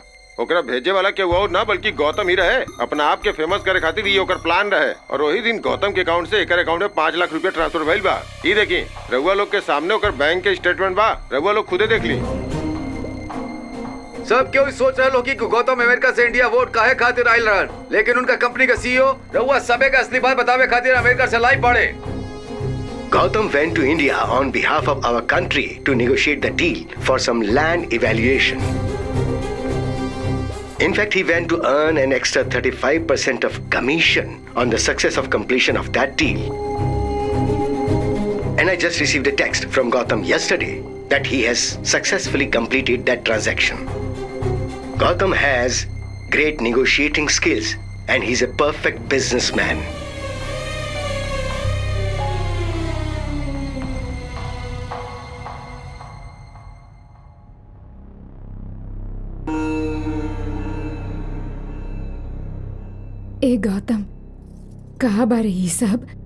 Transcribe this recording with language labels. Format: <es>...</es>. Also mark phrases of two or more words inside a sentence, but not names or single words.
<bho>ओकरा भेजे वाला के वो ना बल्कि गौतम ही रहे। अपना आप के फेमस करे खातिर ये ओकर प्लान रहे, और वही दिन गौतम के अकाउंट से एकर अकाउंट में 5 लाख रुपया ट्रांसफर भइल बा। ये देखी, रउआ लोग के सामने ओकर बैंक के स्टेटमेंट बा, रउआ लोग खुदे देख ली। सब क्यों सोच रहे लोग कि गौतम अमेरिका से इंडिया वोट काहे खातिर आइल रहन, लेकिन उनका कंपनी का CEO रउआ सबे का असली बात बतावे खातिर अमेरिका से लाइव पड़े।</bho> <en>Gautam went to India on behalf of our country to negotiate the deal for some land evaluation. In fact, he went to earn an extra 35% of commission on the success of completion of that deal. And I just received a text from Gautam yesterday that he has successfully completed that transaction. Gautam has great negotiating skills and he's a perfect businessman.</en> <bho>ए गौतम, कहा बारे ये सब?</bho>